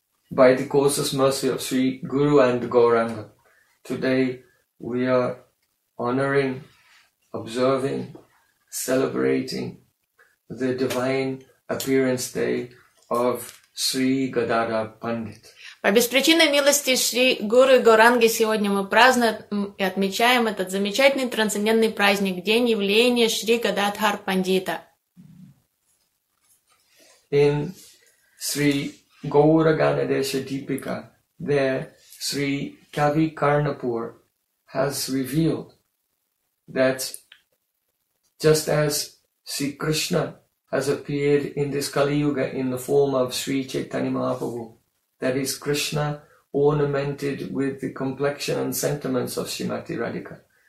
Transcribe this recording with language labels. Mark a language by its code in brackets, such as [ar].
[en] By the causeless mercy of Sri Guru and Gauranga, today we are honoring, observing, celebrating the divine appearance day of Sri Gadadhar Pandit. [ru] По беспричинной милости Шри Гуру и Гауранги сегодня мы празднуем и отмечаем этот замечательный трансцендентный праздник, день явления Шри Гададхар Пандита. [en] In Sri Gaura Ganadesha Deepika, there Sri Kavi Karnapur has revealed that just as Sri Krishna has appeared in this Kali Yuga in the form of Sri Chaitanya Mahaprabhu, that is Krishna ornamented with the complexion and sentiments of Srimati Radhika.